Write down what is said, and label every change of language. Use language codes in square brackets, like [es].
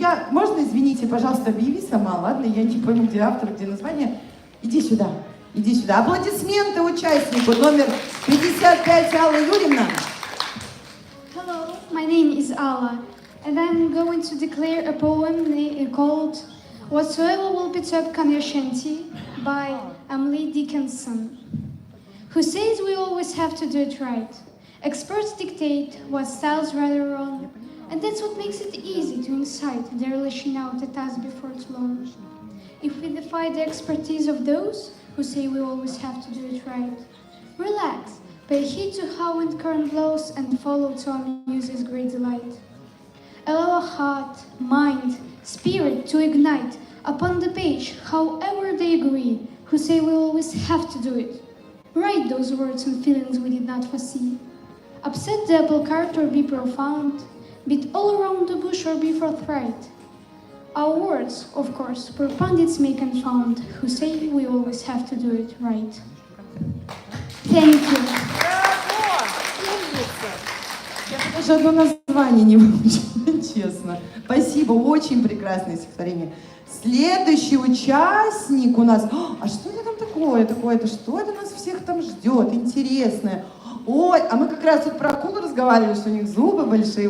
[ru] Можно, извините, пожалуйста, объяви сама, ладно? Я не пойму, где автор, где название. Иди сюда, иди сюда. Аплодисменты участнику номер 55, Алла Юрьевна. [en] Hello, my name is Alla, and I'm going to declare a poem called Whatsoever Will Perturb Conscience by Emily Dickinson, who says we always have to do it right. Experts dictate what style's right or wrong, and that's what makes it easy to incite their lashing out at us before it's long. If we defy the expertise of those who say we always have to do it right, relax, pay heed to how wind current blows, and follow to our muse's great delight. allow a heart, mind, spirit to ignite upon the page, however they agree, who say we always have to do it. Write those words and feelings we did not foresee. Upset the apple cart or be profound, beat all around the bush or be forthright. Our words, of course, poor pundits may confound, who say we always have to do it right. Thank you. [ru] Я даже одно название не выучила, честно. Спасибо, очень прекрасное стихотворение. Следующий участник у нас... А что это там такое-то? Что это нас всех там ждет? Интересное. Ой, а мы как раз тут про акулу разговаривали, что у них зубы большие.